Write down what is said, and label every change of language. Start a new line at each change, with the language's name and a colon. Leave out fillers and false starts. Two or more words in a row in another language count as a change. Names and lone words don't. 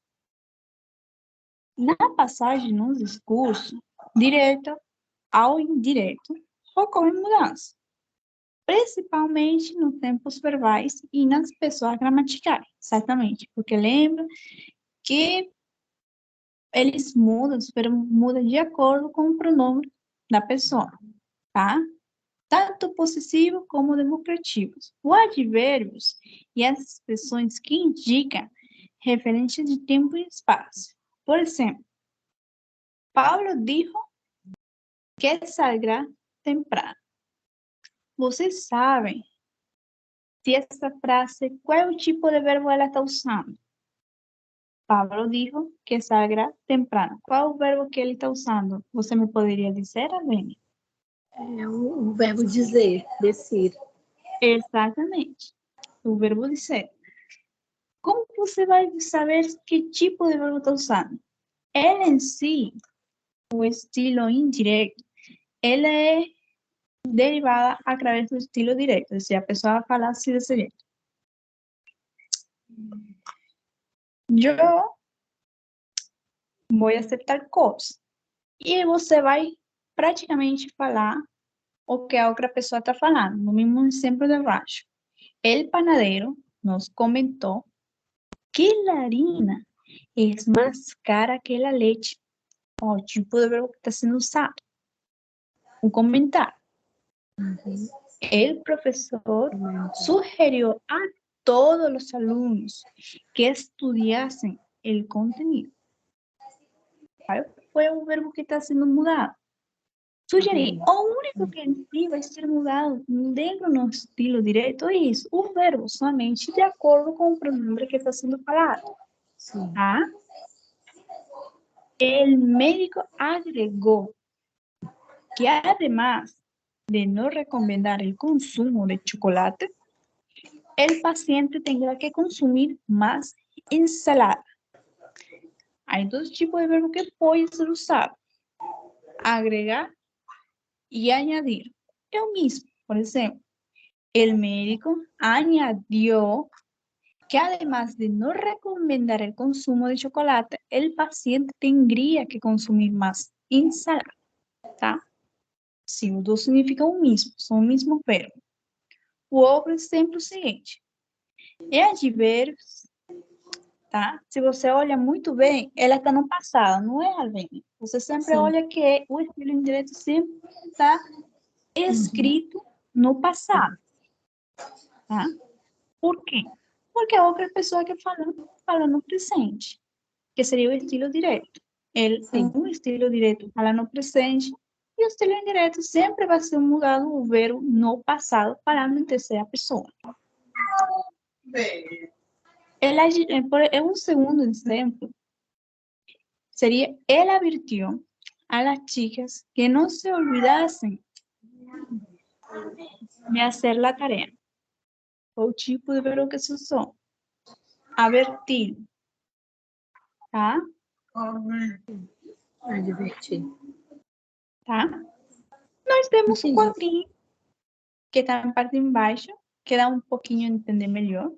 Portuguese: Na passagem no discurso, direto ao indireto, ocorre mudança, principalmente nos tempos verbais e nas pessoas gramaticais, certamente, porque lembra que eles mudam, os verbos mudam de acordo com o pronome da pessoa, tá? Tanto possessivo como demonstrativos. Os advérbios e as expressões que indicam referência de tempo e espaço. Por exemplo,
Spanish: Paulo dijo que saldrá temprano.
Portuguese: Vocês sabem se essa frase, qual é o tipo de verbo ela está usando?
Spanish: Pablo dijo que saldrá temprano.
Portuguese: Qual é o verbo que ele está usando? Você me poderia dizer, Avene? É o verbo dizer, decir. Exatamente. O verbo dizer. Como você vai saber que tipo de verbo está usando? Ele em si, o estilo indireto, ele é derivada através do estilo direto. Ou seja, a pessoa vai falar assim desse jeito. Eu vou aceitar coisa. E você vai praticamente falar o que a outra pessoa está falando, no mesmo exemplo de baixo.
Spanish: El panadero nos
Portuguese: comentou que a harina é mais cara que a leite. O tipo de verbo que está sendo usado. Um comentário. El professor sugeriu a todos os alunos que estudiassem o conteúdo. Qual foi o verbo que está sendo mudado? Sugerir. O único que em si vai ser mudado dentro do estilo direto é isso. O verbo somente de acordo com o pronome que está sendo falado. Sim. Tá?
Spanish: El médico agregou que además de no recomendar el consumo de chocolate, el paciente tendrá que consumir más ensalada. Hay dos tipos de verbo que pueden ser usados. Agregar y añadir. Yo mismo, por ejemplo, el médico añadió que además de no recomendar el consumo de chocolate, el paciente tendría que consumir más ensalada.
Portuguese: ¿Tá? Sim, os dois significam o mesmo, são o mesmo verbo. O outro exemplo é o seguinte. É advérbios, tá? Se você olha muito bem, ela está no passado, não é, Alvene? Você sempre olha que o estilo indireto sempre está escrito no passado, tá? Por quê? Porque a outra pessoa que fala no presente, que seria o estilo direto. Ele tem um estilo direto, fala no presente, e o estilo indireto sempre vai ser mudado o verbo no passado, falando em terceira pessoa.
Spanish: Un segundo ejemplo sería, él advirtió a las chicas que no se olvidasen me hacer la tarea.
Portuguese: O tipo de verbo que se usou. Avertir. Tá? Advertir. Tá? Nós temos um Entendi. quadrinho que está na parte de embaixo, que dá um pouquinho a entender melhor.